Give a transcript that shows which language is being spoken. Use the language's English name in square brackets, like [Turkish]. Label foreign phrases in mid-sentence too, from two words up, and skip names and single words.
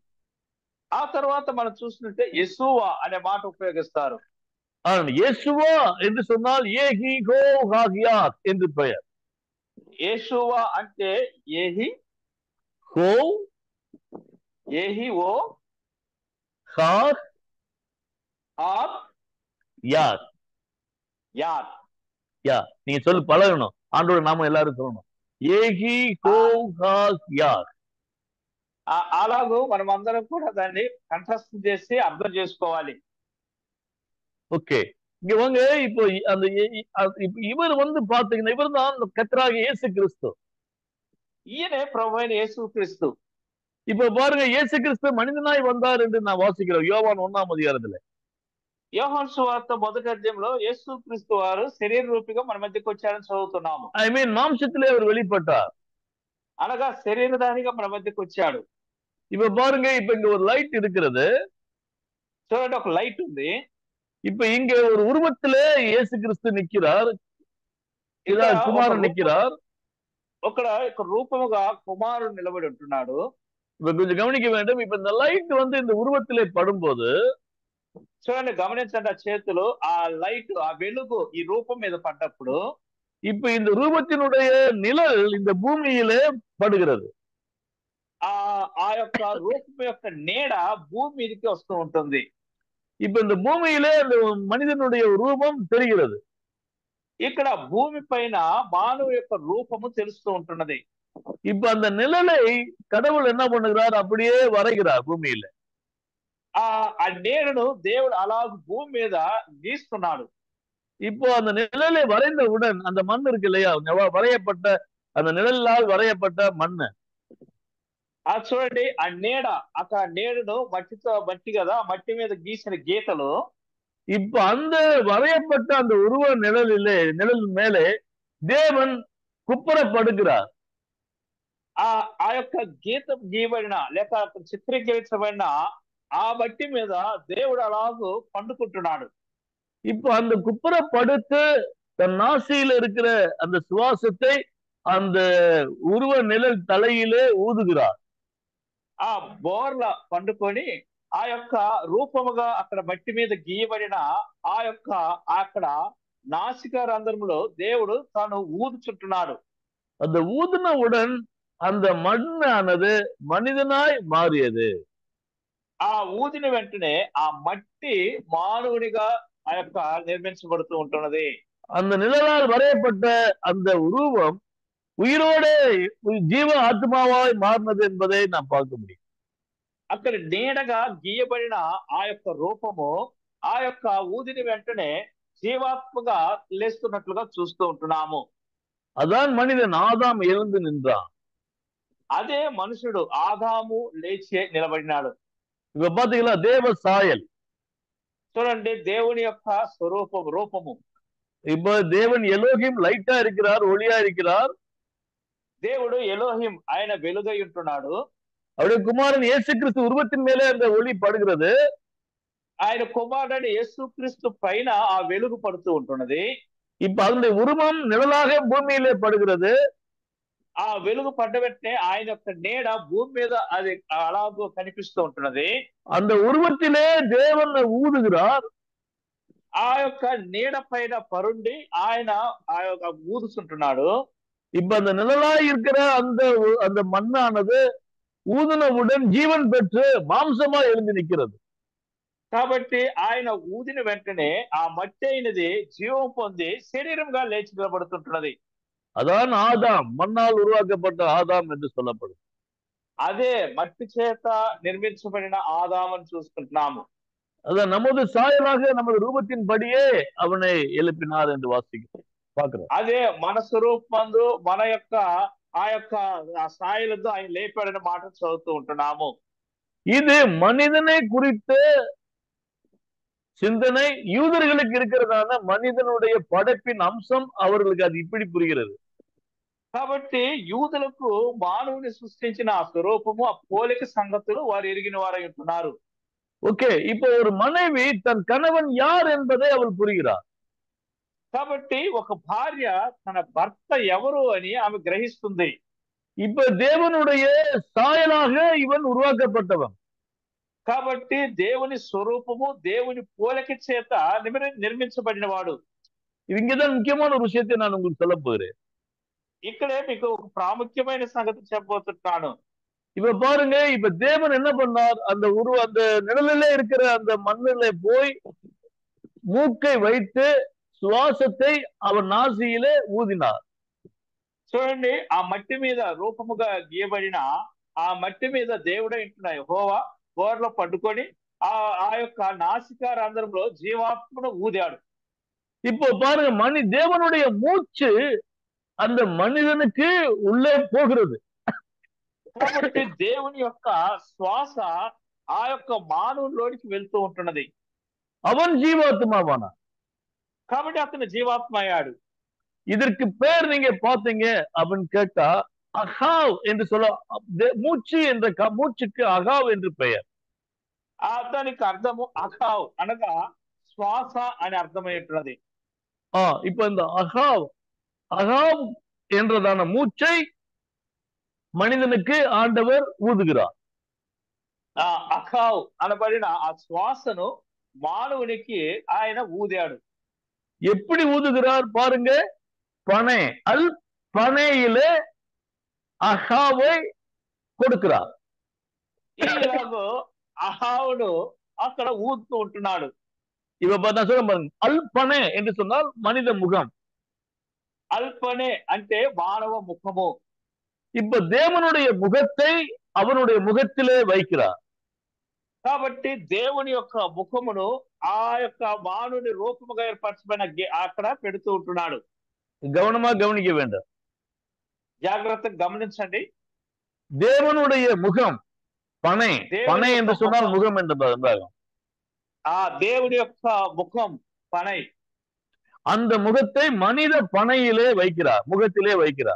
[Telugu] ఆ తర్వాత మనం చూసినట్టే యెషూవా అనే మాట ఉపయోగిస్తారు. [Tamil] யெசுவா என்று சொன்னால் ஏஹி ஹோ ஹாகியாத் என்று பெயர். [Telugu] యెషూవా అంటే ఏహి ஹோ ఓ ஹாத் ఆత్ யாத். యాత్. [Tamil] நீங்க சொல்லி பழகணும். ஆண்டோட நாம எல்லாரும் சொல்லணும். ஏஹி ஹோ ஹாகியாத். [Telugu] అలాగూ మనం అందరం కూడా దాన్ని కంఠస్థం చేసి అర్థం చేసుకోవాలి. [Tamil] ஓகே, இங்க வாங்க. இப்போ அந்த இவர் பாத்தீங்கன்னா, இவர் தான் கர்த்தராகிய இயேசு கிறிஸ்து. [Telugu] ఈయనే ప్రభు అయిన యేసుక్రీస్తు. [Tamil] இப்ப பாருங்க, இயேசு கிறிஸ்து மனிதனாய் வந்தார் என்று நான் வாசிக்கிறோம் யோவான் 1ஆம் அதிகாரத்துல. [Telugu] యోహాను సువార్త మొదటి అధ్యాయంలో యేసుక్రీస్తు వారు శరీర రూపిగా మన మధ్యకి వచ్చారని చదువుతున్నాము. [English] I mean [Tamil] మాంసத்திலே அவர் வெளிப்பட்டார். [Telugu] అనగా శరీరధారిగా మన మధ్యకి వచ్చాడు. [Tamil] இப்ப பாருங்க, இப்ப இங்க ஒரு லைட் இருக்கிறது. [Telugu] చూడండి, ఒక లైట్ ఉంది. [Tamil] இப்ப இங்க ஒரு உருவத்திலே இயேசு கிறிஸ்து நிக்கிறார். குமாரன் நிக்கிறார். [Telugu] ఒక రూపముగా కుమారుడు నిలబడి ఉంటున్నాడు. [Tamil] இப்ப கொஞ்சம் கவனிக்க வேண்டும். இப்ப இந்த லைட் இந்த உருவத்திலே படும்போது, [Telugu] చూడండి, గమనించండి, ఆ చేతులు, ఆ లైట్, ఆ వెలుగు ఈ రూపం మీద పడ్డప్పుడు, [Tamil] இப்ப இந்த ரூபத்தினுடைய நிழல் இந்த பூமியிலே படுகிறது. [Telugu] ఆ యొక్క రూపం యొక్క నీడ భూమి మీదకి వస్తూ ఉంటుంది. [Tamil] இப்ப இந்த பூமியிலே அந்த மனிதனுடைய ரூபம் தெரிகிறது. [Telugu] ఇక్కడ భూమి పైన మానవ యొక్క రూపము తెలుస్తూ ఉంటున్నది. [Tamil] இப்ப அந்த நிழலை கடவுள் என்ன பண்ணுகிறார்? அப்படியே வரைகிறார் பூமியில. [Telugu] ఆ నీడను దేవుడు అలాగ భూమి మీద గీస్తున్నాడు. [Tamil] இப்போ அந்த நிழலை வரைந்தவுடன் அந்த மண் இருக்கு இல்லையா, வரையப்பட்ட அந்த நிழலால் வரையப்பட்ட மண்ணு, [Telugu] చూడండి, ఆ నీడ, అక్కడ నీడను మట్టి కదా, మట్టి మీద గీసిన గీతలు, [Tamil] இப்ப அந்த வரையப்பட்ட அந்த உருவ நிழல் மேலே தேவன் குப்புறப்படுகிறார். [Telugu] ఆ యొక్క గీత గీయబడిన లేక చిత్రీకరించబడిన ఆ మట్టి మీద దేవుడు అలాగూ పండుకుంటున్నాడు. [Tamil] இப்ப அந்த குப்புறப்படுத்து தன் நாசியில இருக்கிற அந்த சுவாசத்தை அந்த உருவ நிழல் தலையிலே ஊதுகிறார். [Telugu] ఆ బోర్ల పండుకొని ఆ యొక్క రూపముగా అక్కడ మట్టి మీద గీయబడిన ఆ యొక్క అక్కడ నాసిక రంధ్రములో దేవుడు తాను ఊదుచుంటున్నాడు. [Tamil] அந்த ஊதினவுடன் அந்த மண்ணானது மனிதனாய் மாறியது. [Telugu] ఆ ఊదిన వెంటనే ఆ మట్టి మానవునిగా ఆ యొక్క నిర్మించబడుతూ ఉంటున్నది. [Tamil] அந்த நிழலால் வரையப்பட்ட அந்த உருவம் உயிரோடு ஜீவ ஆத்மாவாய் மாறினது என்பதை நாம் பார்க்க முடியும். [Telugu] అక్కడ నీడగా గీయబడిన ఆ యొక్క రూపము ఆ యొక్క ఊదిని వెంటనే జీవాత్మగా లేస్తున్నట్లుగా చూస్తూ ఉంటున్నాము. [Tamil] அதான் மனிதன் ஆதாம் எழுந்து நின்றான். [Telugu] అదే మనుషుడు ఆదాము లేచి నిలబడినాడు. [Tamil] இப்ப பாத்தீங்களா, தேவ சாயல். [Telugu] చూడండి, దేవుని యొక్క రూపము. [Tamil] இப்ப தேவன் எலோகிம் லைட்டா இருக்கிறார், ஒளியா இருக்கிறார். [Telugu] దేవుడు ఎలోహిం, ఆయన వెలుగై ఉంటున్నాడు. [Tamil] அவருடைய குமாரன் இயேசு கிறிஸ்து உருவத்தின் மேலே அந்த ஒளி படுகிறது. [Telugu] ఆయన కుమారుడు యేసుక్రీస్తు పైన ఆ వెలుగు పడుతూ ఉంటున్నది. [Tamil] இப்ப அதனுடைய உருவம் நிழலாக பூமியிலே படுகிறது. [Telugu] ఆ వెలుగు పడ్డ వెంటనే ఆయన యొక్క నీడ భూమి మీద అది అలాగూ కనిపిస్తూ ఉంటున్నది. [Tamil] அந்த உருவத்திலே தேவன் ஊதுகிறார். [Telugu] ఆ యొక్క నీడ పైన పరుండి ఆయన ఆ యొక్క ఊదుతుంటున్నాడు. [Tamil] இப்ப அந்த நிழலாய் இருக்கிற அந்த மண்ணானது ஊதுனவுடன் ஜீவன் பெற்று மாம்சமா எழுந்து நிற்கிறது. [Telugu] కాబట్టి ఆయన ఊదిన వెంటనే ఆ మట్టి అయినది జీవం పొంది శరీరంగా లేచి నిలబడుతుంటున్నది. [Tamil] அதான் ஆதாம், மண்ணால் உருவாக்கப்பட்ட ஆதாம் என்று சொல்லப்படும். [Telugu] అదే మట్టి చేత నిర్మించబడిన ఆదామని చూసుకుంటున్నాము. [Tamil] அதான் நமது சாயலாக நமது ரூபத்தின் படியே அவனை எழுப்பினார் என்று வாசிக்கிறோம், பார்க்கிறோம். [Telugu] అదే మన స్వరూపమందు మన యొక్క ఆ యొక్క స్థాయిలతో ఆయన లేపాడని మాట చదువుతూ ఉంటున్నాము. [Tamil] இது மனிதனை குறித்த சிந்தனை யூதர்களுக்கு இருக்கிறதான மனிதனுடைய படைப்பின் அம்சம் அவர்களுக்கு அது இப்படி புரிகிறது. [Telugu] కాబట్టి యూదులకు మానవుని సృష్టించిన ఆ స్వరూపము, ఆ పోలిక సంగతులు వారు ఎరిగిన వారై ఉంటున్నారు. [Tamil] ஓகே, இப்போ ஒரு மனைவி தன் கணவன் யார் என்பதை அவள் புரிகிறார். [Telugu] కాబట్టి ఒక భార్య తన భర్త ఎవరు అని ఆమె గ్రహిస్తుంది. [Tamil] இப்ப தேவனுடைய சாயலாக இவன் உருவாக்கப்பட்டவன். [Telugu] కాబట్టి దేవుని స్వరూపము, దేవుని పోలిక చేత నిర్మించబడిన వాడు. [Tamil] இங்கதான் முக்கியமான ஒரு விஷயத்தை நான் உங்களுக்கு சொல்ல போகிறேன். [Telugu] ఇక్కడే మీకు ఒక ప్రాముఖ్యమైన సంగతి చెప్పబోతున్నాను. [Tamil] இப்ப பாருங்க, இப்ப தேவன் என்ன பண்ணார், அந்த நிழலிலே இருக்கிற அந்த மண்ணில போய் மூக்கை வைத்து சுவாசத்தை அவன் நாசியிலே ஊதினார். [Telugu] చూడండి, ఆ మట్టి మీద రూపముగా గీయబడిన ఆ మట్టి మీద దేవుడే ఇంటున్న యెహోవా బోర్లో పట్టుకొని ఆ యొక్క నాసికా రంధ్రంలో జీవాత్మను ఊదాడు. [Tamil] இப்போ பாருங்க, தேவனுடைய மூச்சு அந்த மனிதனுக்கு உள்ளே போகிறது. [Telugu] కాబట్టి దేవుని యొక్క శ్వాస ఆ యొక్క మానవులోనికి వెళ్తూ ఉంటున్నది. [Tamil] அவன் ஜீவாத்மாவானா, [Telugu] కాబట్టి అతను జీవాత్మ అయ్యాడు. [Tamil] இதற்கு பேர் நீங்க பாத்தீங்க அப்படின்னு கேட்டா அகாவ் என்று சொல்ல, மூச்சு என்ற மூச்சுக்கு அகாவ் என்று பெயர். [Telugu] దానికి అర్థము అఖావ్ అనగా శ్వాస అని అర్థమయ్యున్నది. [Tamil] இப்ப இந்த அகாவ் என்றதான மூச்சை மனிதனுக்கு ஆண்டவர் ஊதுகிறார். [Telugu] అఖావ్ అనబడిన ఆ శ్వాసను మానవునికి ఆయన ఊదాడు. [Tamil] எப்படி ஊதுகிறார் பாருங்க, பனை பனையிலே அகாவை கொடுக்கிறார். [Telugu] ఇలాగో అహావును అక్కడ ఊదుతూ ఉంటున్నాడు. [Tamil] இப்ப நான் சொல்ல பாருங்க, அல்பனே என்று சொன்னால் மனித முகம், [Telugu] అల్పనే అంటే మానవ ముఖము. [Tamil] இப்ப தேவனுடைய முகத்தை அவனுடைய முகத்திலே வைக்கிறார். [Telugu] కాబట్టి దేవుని యొక్క ముఖమును ఆ యొక్క మానవుని రూపముగా ఏర్పరచబడిన అక్కడ పెడుతూ ఉంటున్నాడు. [Tamil] கவனமா கவனிக்க வேண்டும், [Telugu] జాగ్రత్తగా గమనించండి. [Tamil] தேவனுடைய முகம் பனை, பனை என்று சொன்னால் முகம் என்று [Telugu] ఆ దేవుని యొక్క ముఖం పనై, [Tamil] அந்த முகத்தை மனித பனையிலே வைக்கிறார், முகத்திலே வைக்கிறார்.